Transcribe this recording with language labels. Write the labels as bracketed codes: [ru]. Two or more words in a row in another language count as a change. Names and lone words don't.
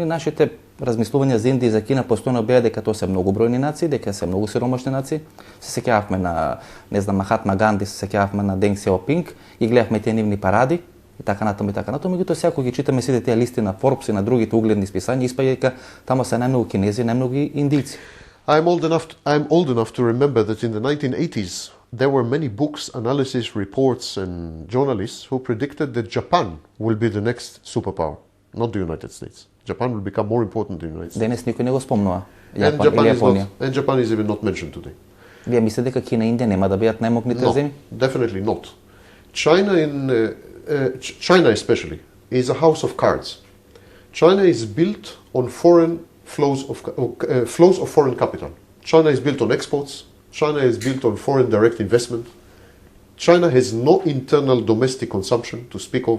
[mk] Нашите размислувања за Индија и за Кина постојано беа дека тоа се многу бројни нации, дека се многу сиромашни нации. Се сеќававме на, Махатма Ганди, се сеќававме на Денг Сиаопинг и гледавме тие нивни паради и така натаму. Меѓутоа сега кога ги читаме сите тие листи на Forbes и на другите угледни списања, испаѓа дека таму се најмногу кинези, најмногу индици. [en] I'm old enough to remember that in the 1980s there were many books, analysis, reports and journalists who predicted that Japan will be the next superpower, not the United States. Japan will become more important than the United States. [mk] Денес никој не го спомнува [en] And Japan is even not mentioned today. [mk] Вие мислите дека Кина и Индија нема да бидат најмогните земји? [en] Definitely not. China especially is a house of cards. China is built on foreign flows of foreign capital. China is built on exports. China is built on foreign direct investment. China has no internal domestic consumption to speak of.